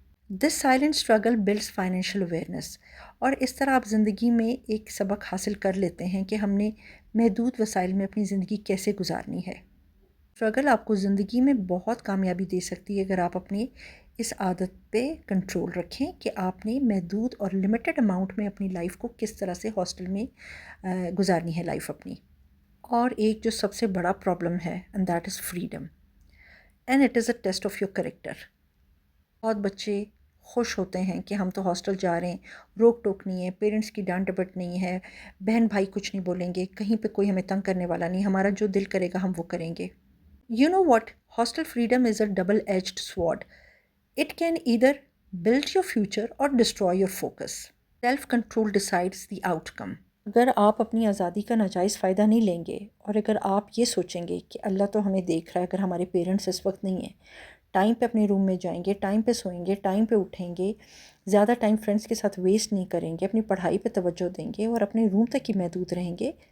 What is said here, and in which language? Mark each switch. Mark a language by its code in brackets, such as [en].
[en] this silent struggle builds financial awareness, [ur] اور اس طرح آپ زندگی میں ایک سبق حاصل کر لیتے ہیں کہ ہم نے محدود وسائل میں اپنی زندگی کیسے گزارنی ہے۔ اسٹرگل آپ کو زندگی میں بہت کامیابی دے سکتی ہے اگر آپ اپنی اس عادت پہ کنٹرول رکھیں کہ آپ نے محدود اور لمیٹڈ اماؤنٹ میں اپنی لائف کو کس طرح سے ہاسٹل میں گزارنی ہے لائف اپنی۔ اور ایک جو سب سے بڑا پرابلم ہے [en] And that is freedom, and it is a test of your character. [ur] بہت بچے خوش ہوتے ہیں کہ ہم تو ہاسٹل جا رہے ہیں، روک ٹوک نہیں ہے، پیرنٹس کی ڈانٹ ڈپٹ نہیں ہے، بہن بھائی کچھ نہیں بولیں گے، کہیں پہ کوئی ہمیں تنگ کرنے والا نہیں، ہمارا جو دل کرے گا ہم وہ کریں گے۔ [en] You know what? Hostel freedom is a double-edged sword. It can either build your future or destroy your focus. Self-control decides the outcome. [ur] اگر آپ اپنی آزادی کا ناجائز فائدہ نہیں لیں گے اور اگر آپ یہ سوچیں گے کہ اللہ تو ہمیں دیکھ رہا ہے، اگر ہمارے پیرنٹس اس وقت نہیں ہیں، ٹائم پہ اپنے روم میں جائیں گے، ٹائم پہ سوئیں گے، ٹائم پہ اٹھیں گے، زیادہ ٹائم فرینڈس کے ساتھ ویسٹ نہیں کریں گے، اپنی پڑھائی پہ توجہ دیں گے اور اپنے روم تک ہی محدود رہیں گے،